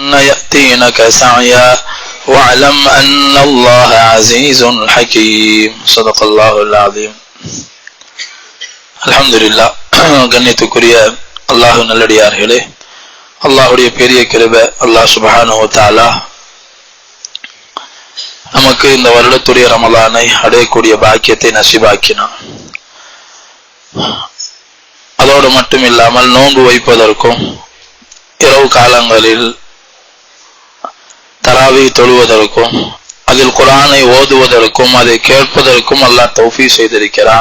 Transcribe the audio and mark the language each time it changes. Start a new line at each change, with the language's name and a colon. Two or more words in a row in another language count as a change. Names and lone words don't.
Arabic: يأتينك سعيا واعلم أن الله عزيز حكيم صدق الله العظيم. الحمد لله.
Tamil: கண்ணியத்துக்குரிய அல்லாஹ் நல்லடியார்களே, அல்லாஹ்வுடைய பெரிய கிருபை,
Arabic: الله سبحانه وتعالى
Tamil: நமக்கு இந்த வருடத்துடைய ரமலானை அடையக்கூடிய பாக்கியத்தை நசீபாக்கினான். அதோடு மட்டும் இல்லாமல் நோன்பு வைப்பதற்கும் இரவு காலங்களில் தராவி தொழுவதற்கும் அதில் குர்ஆனை ஓதுவதற்கும் அதை கேட்பதற்கும் அல்லாஹ் தௌஃபீக் செய்திருக்கிறான்.